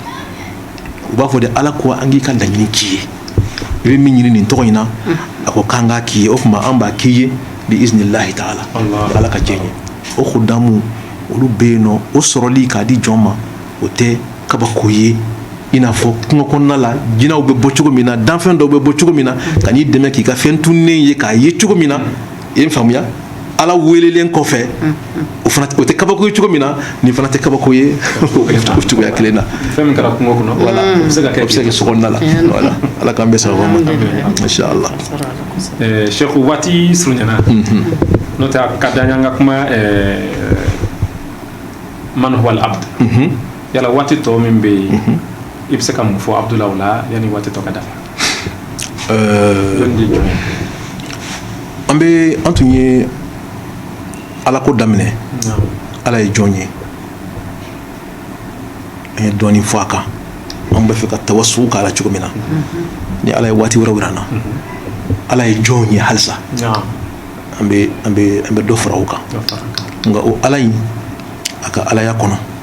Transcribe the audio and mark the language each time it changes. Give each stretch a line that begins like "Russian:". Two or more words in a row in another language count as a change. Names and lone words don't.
Bambara: u b'a fɔ de ala ko an k'i ka laɲini k'i ye i bɛ min ɲini nin tɔgɔ in na a ko k'an k'a k'i ye o tuma an b'a k'i ye
Arabic: bi iznillahi ta'ala
Bambara: ala ka jɛn ye o khudamu olu bɛ yen nɔ o sɔrɔli k'a di jɔn ma o tɛ kabako ye i n'a fɔ kungo kɔnɔna la jinɛw bɛ bɔ cogo min na danfɛn dɔw bɛ bɔ cogo min na ka n'i dɛmɛ k'i ka fɛn tunnen ye k'a ye cogo min na i ye n faamuya ala welelen kɔfɛ o fana o tɛ kabako ye cogo min na nin fana tɛ kabako ye o cogoya kelen na fɛn min kɛra kungo kɔnɔ voilà o bɛ se ka kɛ sokɔnɔna la voilà ala k'an bɛɛ sababu ma inshallah Cheikh waati surunyana n'o tɛ a ka d'an ye an ka kuma
Arabic: man huwa al-abd
Bambara: yala waati tɔ min bɛ yen i bɛ se ka mun fɔ Abdula o la yanni waati tɔ ka dafa an tun ye ala ko daminɛ ala ye jɔn ye an ye dɔɔnin fɔ a kan an bɛ fɛ ka tawassul k'a la cogo min na ni ala ye waati wɛrɛ yira an na ala ye jɔn ye halisa an bɛ dɔ fara o kan nka o ala in a ka alaya kɔnɔ